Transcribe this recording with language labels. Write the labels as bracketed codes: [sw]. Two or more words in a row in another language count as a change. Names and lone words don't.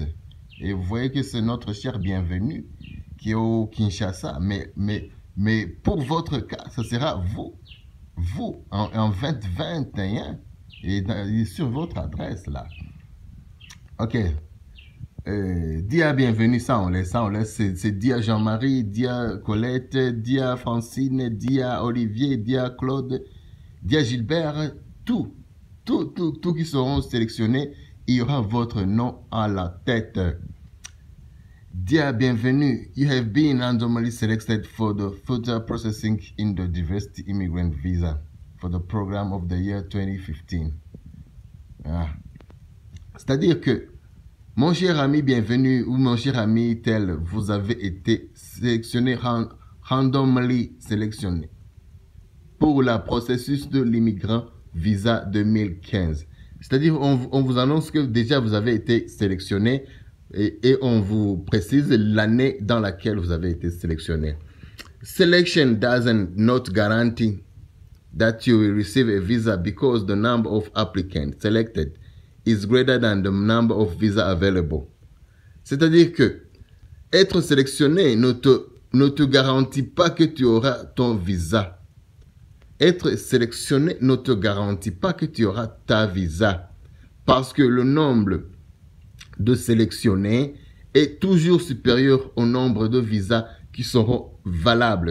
[fr] Et vous voyez que c'est notre cher bienvenu qui est au Kinshasa. Mais pour votre cas, ce sera vous en 2021, et sur votre adresse là. Ok. Dia bienvenue, ça on laisse, c'est Dia Jean-Marie, Dia Colette, Dia Francine, Dia Olivier, Dia Claude, Dia Gilbert, tout qui seront sélectionnés, il y aura votre nom à la tête. Dia bienvenue, [en] you have been randomly selected for the further processing in the diversity immigrant visa for the program of the year 2015. Ah. [fr] C'est-à-dire que mon cher ami bienvenu ou mon cher ami tel, vous avez été sélectionné, randomly sélectionné pour le processus de l' [en] immigrant visa [fr] 2015. C'est-à-dire, on vous annonce que déjà vous avez été sélectionné et on vous précise l'année dans laquelle vous avez été sélectionné. [en] Selection doesn't not guarantee that you will receive a visa because the number of applicants selected is greater than the number of visa available. [fr] C'est-à-dire que être sélectionné ne te garantit pas que tu auras ton visa. Être sélectionné ne te garantit pas que tu auras ta visa. Parce que le nombre de sélectionnés est toujours supérieur au nombre de visas qui seront valables.